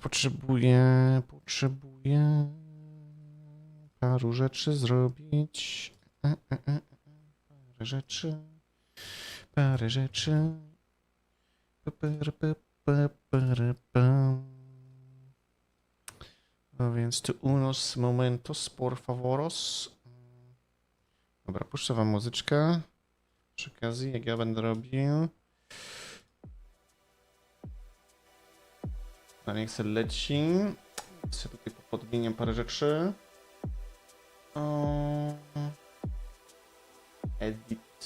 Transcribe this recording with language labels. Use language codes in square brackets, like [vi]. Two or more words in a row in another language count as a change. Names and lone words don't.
[pl] Potrzebuję paru rzeczy zrobić. Parę rzeczy. No więc tu [es] unos momentos, por favoros. [pl] Dobra, puszczę wam muzyczkę. Przy okazji, jak ja będę robił. Niech se leci. Sobie tutaj podmieniam parę rzeczy. Edit.